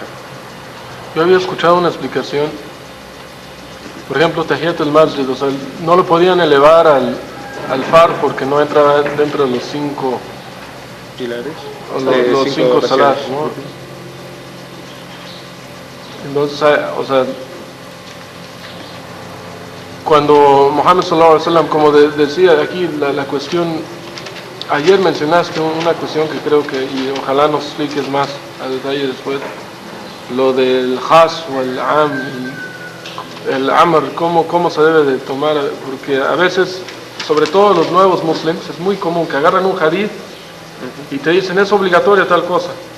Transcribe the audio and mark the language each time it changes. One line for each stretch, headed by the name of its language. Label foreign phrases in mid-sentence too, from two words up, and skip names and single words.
Spanish: Yo había escuchado una explicación, por ejemplo,
Arabic: تحية المسجد,
Spanish: o sea, no lo podían elevar al fard porque no entraba dentro de los 5 pilares, los 5 salat, ¿no? Entonces, o sea, cuando Muhammad
Arabic: صلى الله عليه وسلم,
Spanish: como decía aquí, la cuestión, ayer mencionaste una cuestión que creo que, y ojalá nos expliques más a detalle después, lo del has o el el amr, cómo se debe de tomar, porque a veces, sobre todo los nuevos muslims, es muy común que agarran un hadith y te dicen es obligatoria tal cosa,